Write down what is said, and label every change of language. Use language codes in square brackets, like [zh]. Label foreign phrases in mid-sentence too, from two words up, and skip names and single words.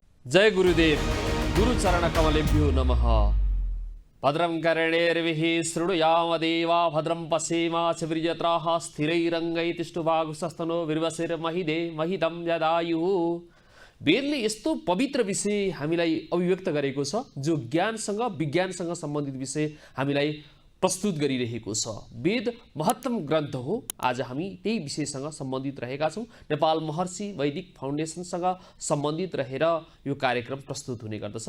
[sa] जय गुरुदेव गुरुचरण कमलेभ्यो नमः। भद्रं कर्णेर्भिः शृणुयामदेवा भद्रं पश्येमाक्षभिर्यत्राः स्थिरैरङ्गैतिष्ठुवागुंसस्तनो बिर्वसेर्महिदे महिदं यदायुः। [ne] वेदले यस्तो पवित्र विषय हामीलाई अभिव्यक्त गरेको छ जो ज्ञानसँग विज्ञानसँग सम्बन्धित विषय हामीलाई प्रस्तुत गरिरहेको छ। वेद महत्तम ग्रन्थ हो। आज हामी त्यही विषयसँग सम्बन्धित रहेका छौँ। नेपाल महर्षि वैदिक फाउन्डेसनसँग सम्बन्धित रहेर यो कार्यक्रम प्रस्तुत हुने गर्दछ।